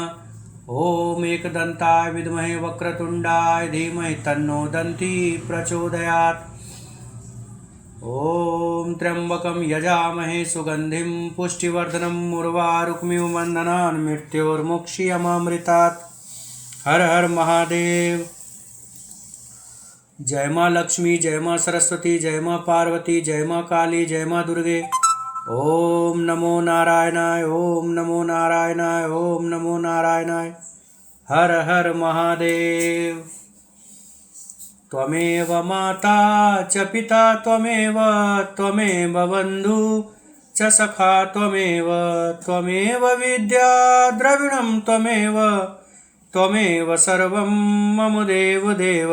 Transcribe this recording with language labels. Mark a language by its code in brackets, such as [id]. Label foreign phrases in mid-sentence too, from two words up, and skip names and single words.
[sa] ओम एकदंताय विद्महे वक्रतुंडाय धीमहि तन्नो दन्ती प्रचोदयात्। ओम त्र्यंबकं यजामहे सुगंधिं पुष्टिवर्धनम् उर्वारुकमिव बन्धनान् मृत्योर्मुक्षीयमामृतात्। [hi] हर हर महादेव। जय माँ लक्ष्मी, जय माँ सरस्वती, जय माँ पार्वती, जय माँ काली, जय माँ दुर्गे। [sa] ओम नमो नारायणाय, ओम नमो नारायणाय, ओम नमो नारायणाय। [hi] हर हर महादेव। [sa] त्वमेव माता च पिता त्वमेव, त्वमेव बन्धु च सखा त्वमेव, त्वमेव विद्या द्रविणं त्वमेव, त्वमेव सर्वं मम देव देव।